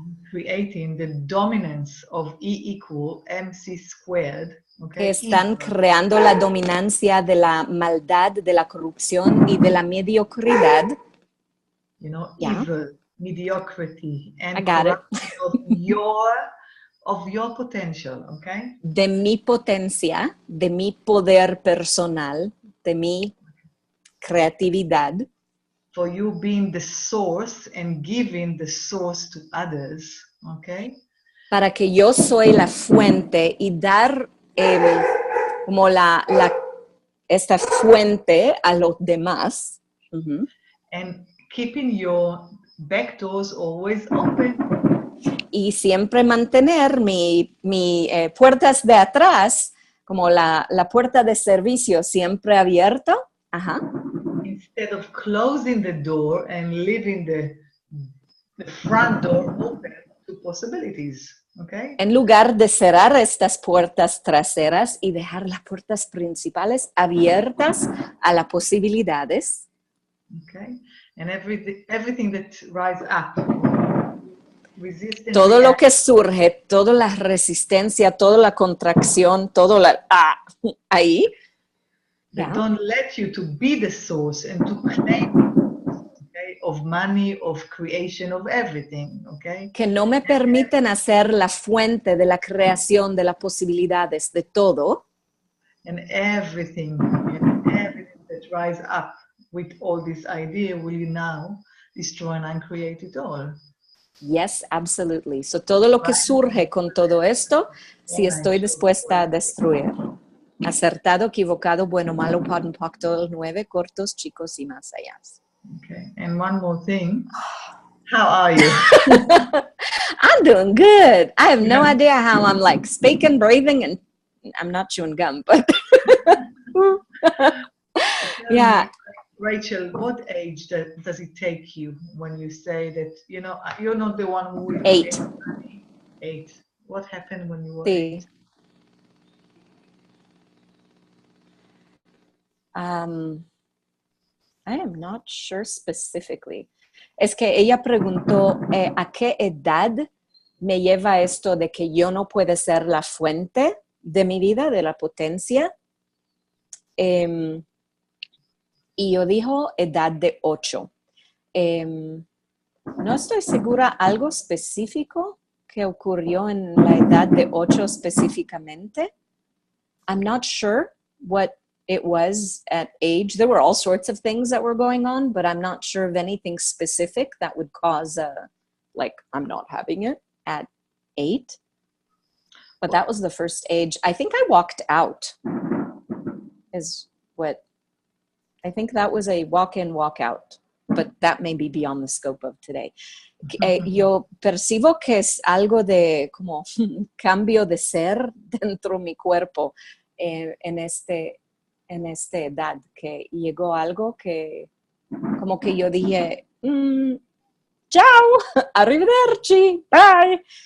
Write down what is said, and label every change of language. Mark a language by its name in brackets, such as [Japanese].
[English] Creating the dominance of E = mc squared. Okay, [Spanish] que están creando la dominancia de la maldad, de la corrupción y de la mediocridad. [English] You know, evil, mediocrity, and corruption of your potential, okay? [Spanish] De mi potencia, de mi poder personal, de mi creatividad. [English] For you being the source and giving the source to others, okay? [Spanish] Para que yo soy la fuente y dar como esta fuente a los demás. [English] And keeping your back doors always open. [Spanish] Y siempre mantener mi puertas de atrás, como la puerta de servicio, siempre abierta. Ajá. [English] Instead of closing the door and leaving the front door open to possibilities, okay? [Spanish] En lugar de cerrar estas puertas traseras y dejar las puertas principales abiertas a las posibilidades. [English] Okay. And everything that rises up. [Spanish] Todo lo que surge, toda la resistencia, toda la contracción, todo ahí. [English] That don't let you to be the source and to claim, okay, of money, of creation, of everything, okay? [Spanish] Que no me permiten hacer la fuente de la creación, de las posibilidades, de todo. [English] And everything that rise up with all this idea will you now destroy and uncreate it all. Yes, absolutely. [Spanish] So todo lo que surge con todo esto, si estoy dispuesta a destruir. Acertado, equivocado, bueno, malo, pod and poc, todos los 9, cortos, chicos y más allá. [English] Okay, and one more thing. How are you? I'm doing good. I have no idea how I'm like speaking, breathing, and I'm not chewing gum, but yeah. Rachel, what age does it take you when you say that, you know, you're not the one who will 8. 8. What happened when you were [Spanish] Sí. [English] 8? I am not sure specifically. [Spanish] Es que ella preguntó a qué edad me lleva esto de que yo no puedo ser la fuente de mi vida, de la potencia. Y yo dijo edad de 8. No estoy segura algo específico que ocurrió en la edad de 8 específicamente. [English] I'm not sure what it was at age. There were all sorts of things that were going on, but I'm not sure of anything specific that would cause like I'm not having it at 8. But that was the first age. I think I walked out is what, I think that was a walk in, walk out. But that may be beyond the scope of today. [Spanish] Yo percibo que es algo de como cambio de ser dentro de mi cuerpo en esta edad, que llegó algo que como que yo dije, chao, arrivederci, bye.